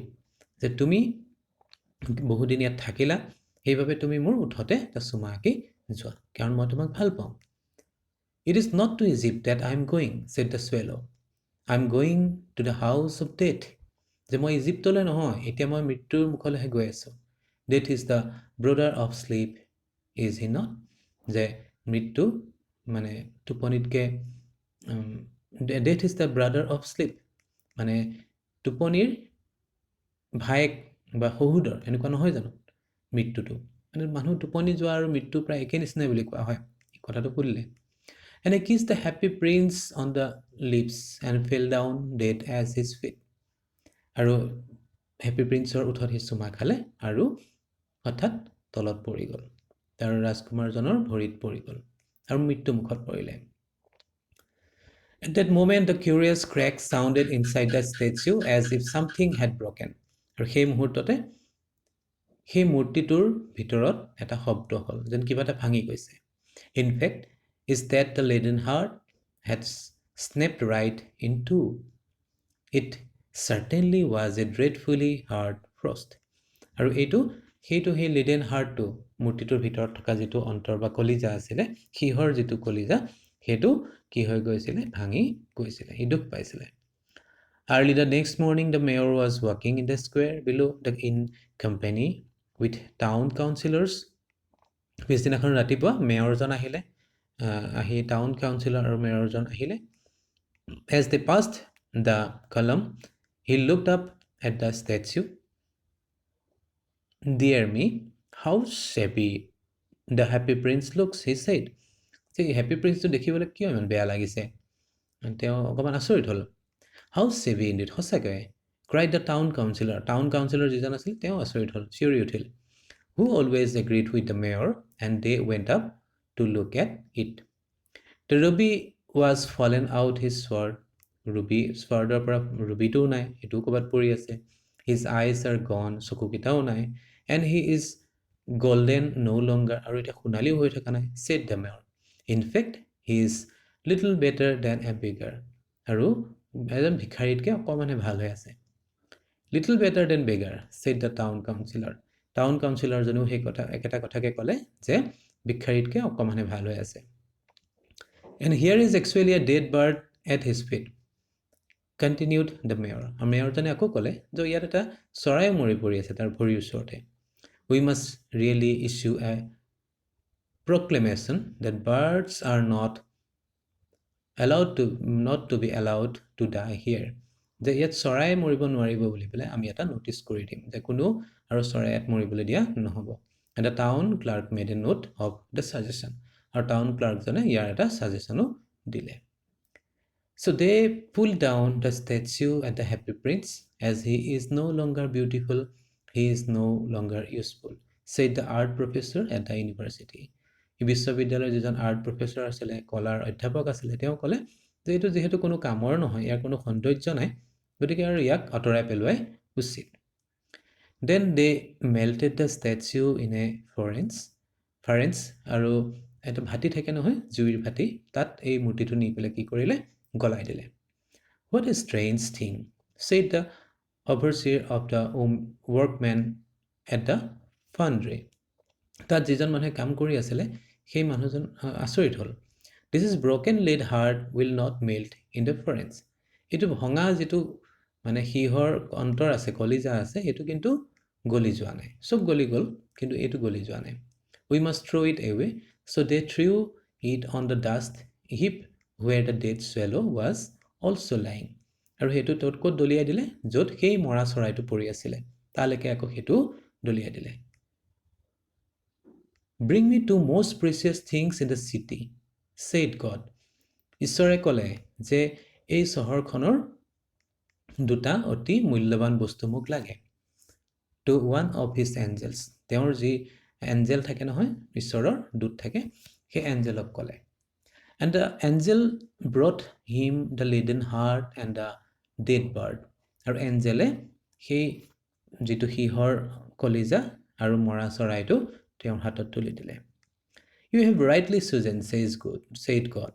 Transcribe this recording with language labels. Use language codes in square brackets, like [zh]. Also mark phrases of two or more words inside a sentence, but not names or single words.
[as] যে তুমি বহুদিন ইয়াত থাকিলা, সেইবাবে তুমি মোৰ ওঠতে এটা চুমা আঁকি যোৱা, কাৰণ মই তোমাক ভাল পাওঁ. [en] It is not to Egypt that I am going, said the swallow. I am going to the house of death. [as] যে মই ইজিপ্তলৈ নহয়, এতিয়া মই মৃত্যুৰ মুখলৈহে গৈ আছোঁ. [en] Death is the brother of sleep, is he not? [as] যে মৃত্যু মানে টোপনিতকে [en] death is the brother of sleep, [as] মানে টোপনিৰ ভায়েক বা সহোদৰ, এনেকুৱা নহয় জানো মৃত্যুটো? মানে মানুহ টোপনি যোৱা আৰু মৃত্যু প্ৰায় একে নিচিনাই বুলি কোৱা হয়, এই কথাটো শুনিলে. [en] And I kissed the happy prince on the lips and fell down dead as his feet. [as] আৰু হেপী প্ৰিন্সৰ ওঠত সি চুমা খালে আৰু হঠাৎ তলত পৰি গ'ল, তাৰ ৰাজকুমাৰজনৰ ভৰিত পৰি গ'ল আৰু মৃত্যু মুখত পৰিলে. [en] At that moment the curious crack sounded inside the statue as if something had broken. [as] আৰু সেই মুহূৰ্ততে সেই মূৰ্তিটোৰ ভিতৰত এটা শব্দ হ'ল, যেন কিবা এটা ভাঙি গৈছে. [en] In fact, is that the leaden heart had snapped right in two. It certainly was a dreadfully hard frost. [as] আৰু সেইটো সেই [en] leaden heartটো, [as] মূৰ্তিটোৰ ভিতৰত থকা যিটো অন্তৰ বা কলিজা আছিলে, সিহৰ যিটো কলিজা, সেইটো কি হৈ গৈছিলে, ভাঙি গৈছিলে, সি দুখ পাইছিলে. [en] Early the next morning the mayor was walking in the square below in company with town councillors. [as] পিছদিনাখন ৰাতিপুৱা মেয়ৰজন আহিলে, আহি [en] town councillor [as] আৰু মেয়ৰজন আহিলে. [en] As they passed the column, he looked up at the statue. Dear me, how shabby the happy prince looks, he said. [as] যে হেপী প্ৰিন্সটো দেখিবলৈ কিয় ইমান বেয়া লাগিছে, তেওঁ অকণমান আচৰিত হ'ল. [en] How shabby indeed, সঁচাকৈ, cried the town councillor. town councillor [as] যিজন আছিল তেওঁ আচৰিত হ'ল, চিঞৰি উঠিল. [en] Who always agreed with the mayor, and they went up to look at it. The ruby was fallen out his sword. Ruby swordৰ [as] পৰা rubyটোও নাই, এইটোও ক'ৰবাত পৰি আছে. [en] His eyes are gone, [as] চকুকেইটাও নাই. [en] And he is golden no longer, [as] আৰু এতিয়া সোণালীও হৈ থকা নাই, [en] said the mayor. In fact, he is little better than a beggar. [as] আৰু এজন ভিখাৰীতকৈ অকণমানহে ভাল হৈ আছে. [en] Little better than beggar, said the town councillor. town councillorজনেও [as] সেই একেটা কথাকে ক'লে যে ভিখাৰীতকৈ অকণমানহে ভাল হৈ আছে. [en] And here is actually a dead bird at his feet, continued the mayor. [as] আৰু মেয়ৰজনে আকৌ ক'লে যে ইয়াত এটা চৰাই মৰি পৰি আছে তাৰ ভৰিৰ ওচৰতে. [en] We must really issue a proclamation that birds are not to be allowed to die here. [as] যে ইয়াত চৰাই মৰিব নোৱাৰিব বুলি পেলাই আমি এটা নটিচ কৰি দিম যে কোনো আৰু চৰাই ইয়াত মৰিবলৈ দিয়া নহ'ব. [en] And the town clerk made a note of the suggestion. [as] আৰু [en] town clerkজনে [as] ইয়াৰ এটা ছাজেশ্যনো দিলে. [en] So they pulled down the statue at the happy prince. As he is no longer beautiful, he is no longer useful, said the art professor at the university. [as] এই বিশ্ববিদ্যালয়ৰ যিজন [en] art professor [as] আছিলে, কলাৰ অধ্যাপক আছিলে, তেওঁ ক'লে যে এইটো যিহেতু কোনো কামৰ নহয়, ইয়াৰ কোনো সৌন্দৰ্য নাই, গতিকে আৰু ইয়াক আঁতৰাই পেলোৱাই উচিত. [en] Then they melted the statue in a furnace, [as] আৰু এটা ভাটি থাকে নহয়, জুইৰ ভাটি, তাত এই মূৰ্তিটো নি পেলাই কি কৰিলে, গলাই দিলে. [en] What a strange thing, said the overseer of the workmen at the foundry. [as] তাত যিজন মানুহে কাম কৰি আছিলে, সেই মানুহজন আচৰিত হ'ল. [en] This is broken lead heart will not melt in the furnace. [as] এইটো ভঙা যিটো মানে সিহৰ অন্তৰ আছে, কলিজা আছে, এইটো কিন্তু গলি যোৱা নাই, চব গলি গ'ল, কিন্তু এইটো গলি যোৱা নাই. [en] We must throw it away. So they threw it on the dust heap where the dead swallow was also lying. [as] আৰু হেতু তত ক'ত দলিয়াই দিলে য'ত সেই মৰা চৰাইটো পৰি আছিলে তালৈকে আকৌ হেতু দলিয়াই দিলে [en] Bring me two most precious things in the city, said God. [as] ঈশ্বৰে ক'লে যে এই চহৰখনৰ দুটা অতি মূল্যৱান বস্তু মোক লাগে [en] to one of his angels. [as] তেওঁৰ যি এঞ্জেল থাকে নহয় ঈশ্বৰৰ দূত থাকে সেই এঞ্জেলক ক'লে [en] And the angel brought him the laden heart and the dead bird. [as] আৰু এঞ্জেলে সেই যিটো সিহৰ কলিজা আৰু মৰা চৰাইটো তেওঁৰ হাতত তুলি দিলে [en] You have rightly chosen, said God.